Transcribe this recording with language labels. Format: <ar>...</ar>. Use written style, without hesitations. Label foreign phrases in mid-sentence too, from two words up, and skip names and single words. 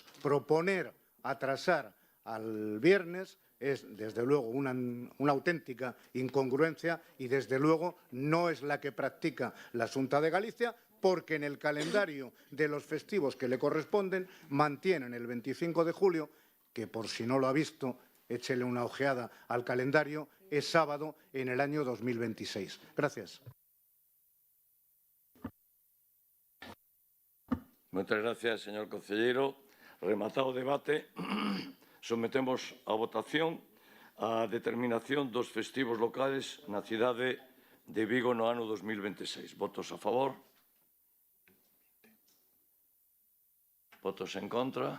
<es>Proponer atrasar al viernes es, desde luego, una auténtica incongruencia y, desde luego, no es la que practica la Xunta de Galicia, porque en el calendario de los festivos que le corresponden mantienen el 25 de julio, que por si no lo ha visto, échele una ojeada al calendario, es sábado en el año 2026. Gracias. Muchas gracias, señor concelleiro.</es> <gl>Rematado o debate, sometemos a votación a determinación dos festivos locales na cidade de Vigo no ano 2026. Votos a favor? Votos en contra?</gl>